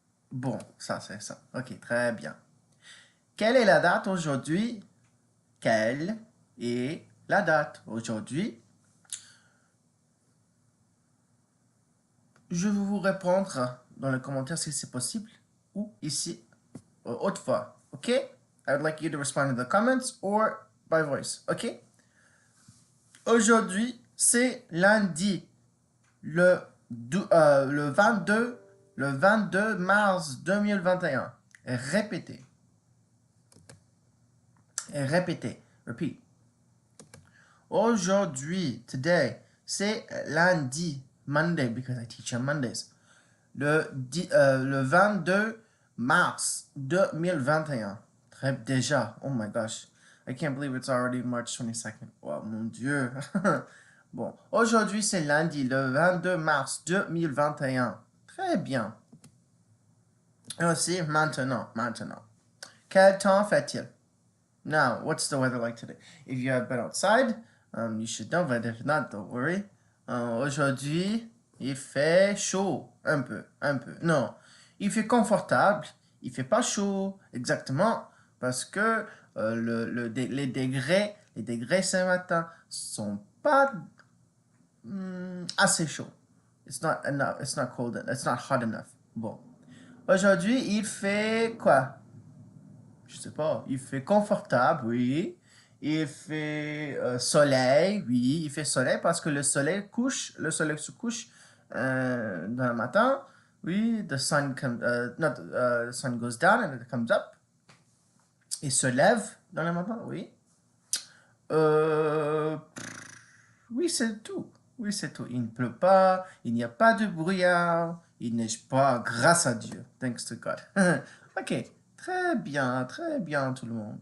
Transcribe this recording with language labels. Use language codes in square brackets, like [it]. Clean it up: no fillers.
[fr] Bon, ça c'est ça. Ok, très bien. Quelle est la date aujourd'hui? Quelle est la date aujourd'hui? Je vais vous répondre dans les commentaires si c'est possible ou ici, haute voix. Ok? [en] I would like you to respond in the comments or by voice. Ok? [fr] Aujourd'hui, c'est lundi, le, le 22, le 22 mars 2021. Et répétez. Et répétez. Repeat. Aujourd'hui, today, c'est lundi, [en] Monday, because I teach on Mondays. [fr] Le 22 mars 2021. Très déjà. [en] Oh my gosh. I can't believe it's already March 22nd. [fr] Oh mon Dieu. Bon, aujourd'hui c'est lundi, le 22 mars 2021. Très bien. Et aussi maintenant, maintenant. Quel temps fait-il? [en] Now, what's the weather like today? If you have been outside, you should know, but if not, don't worry. [fr] Aujourd'hui, il fait chaud, un peu, un peu. Non, il fait confortable, il fait pas chaud, exactement, parce que les degrés ce matin sont pas assez chauds. [en] It's not enough, it's not cold, it's not hot enough. [fr] Bon. Aujourd'hui, il fait quoi? Je sais pas, il fait confortable, oui. Il fait soleil, oui, il fait soleil parce que le soleil se couche dans le matin, oui. [en] The sun goes down and it comes up. [fr] Il se lève dans le matin, oui. Euh, oui, c'est tout. Oui, c'est tout. Il ne pleut pas, il n'y a pas de brouillard, il neige pas, grâce à Dieu. [en] Thanks to God. [fr] Ok, très bien tout le monde.